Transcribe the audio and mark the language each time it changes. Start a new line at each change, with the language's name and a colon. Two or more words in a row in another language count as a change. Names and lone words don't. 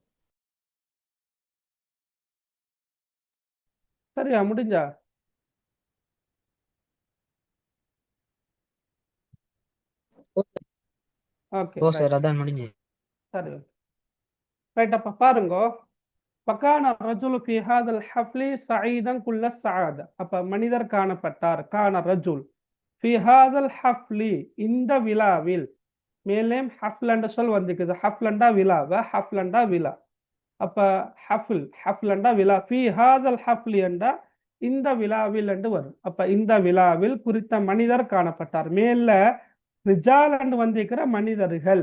Tamil: சரியா முடிஞ்சா? ஓகே ஓ ரைட். சார் அதான் முடிஞ்சு. சரி ரைட். அப்ப பாருங்க,
Arabic: فكان الرجل في هذا الحفل سعيدا كل السعادة.
Tamil: அப்ப மனிதர் காணப்பட்டார்.
Arabic: كان رجل في هذا الحفل,
Tamil: இந்த விழாவில். மேலேயும் ஹஃப்லண்ட சொல் வந்துக்குது. ஹஃப்லண்டா விழாவ, ஹஃப்லண்டா விழா. அப்ப ஹஃப்லண்டா விழா.
Arabic: في هذا الحفل
Tamil: என்றா இந்த விழாவில் என்று வரும். அப்ப இந்த விழாவில் குறித்த மனிதர் காணப்பட்டார். மேல ரிஜால் என்று வந்திருக்கிற மனிதர்கள்.